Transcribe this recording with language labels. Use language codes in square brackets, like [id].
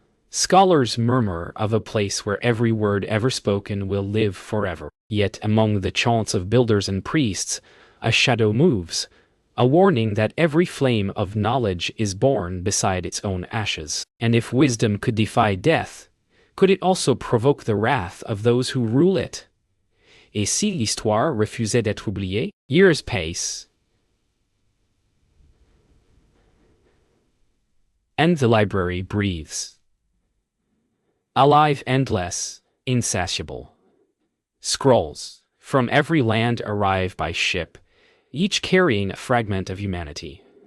[en] Scholars murmur of a place where every word ever spoken will live forever. Yet among the chants of builders and priests, a shadow moves, a warning that every flame of knowledge is born beside its own ashes. And if wisdom could defy death, could it also provoke the wrath of those who rule it? [fr] Et si l'histoire refusait d'être oubliée? [en] Years pace, and the library breathes. Alive, endless, insatiable. Scrolls from every land arrive by ship, each carrying a fragment of humanity.